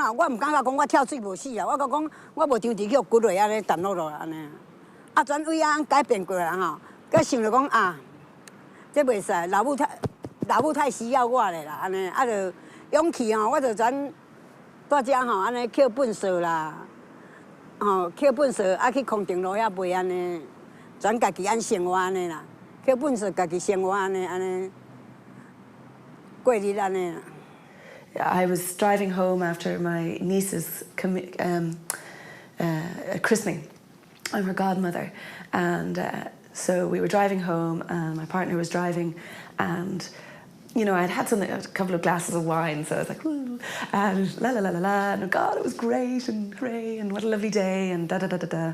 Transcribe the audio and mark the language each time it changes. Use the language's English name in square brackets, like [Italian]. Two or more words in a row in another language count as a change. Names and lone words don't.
[Min Nan Chinese] 我唔感觉讲我跳水无死啊，我讲我无张直去骨落安尼沉落落安尼，啊转位啊改变过来吼，佮想着讲这袂使，老母太需要我咧啦，安尼啊就勇气吼，我就转在遮吼安尼捡粪扫啦，吼捡粪扫啊去空中路遐卖安尼，转家己安生活安尼啦，捡粪扫家己生活安尼过日安尼啦。 [English] I was driving home after my niece's christening. I'm her godmother. And so we were driving home and my partner was driving and, you know, I'd had a couple of glasses of wine, so I was like, ooh, and la la la la la, and God, it was great and hooray, and what a lovely day, and da da da da da.